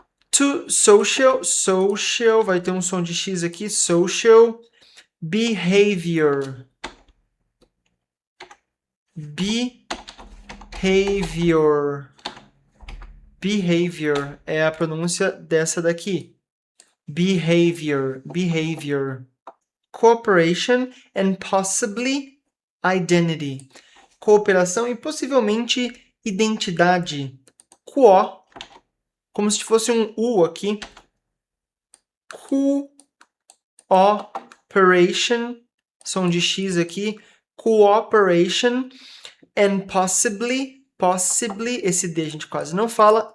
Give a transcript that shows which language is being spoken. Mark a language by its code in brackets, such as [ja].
[en] To social, [pt] vai ter um som de X aqui. [en] Social behavior. [pt] Behavior é a pronúncia dessa daqui. [en] Behavior. Cooperation and possibly identity. [pt] Cooperação e possivelmente identidade. Como se fosse um U aqui. Cooperation, som de X aqui. [en] Cooperation and possibly, [pt] esse D a gente quase não fala.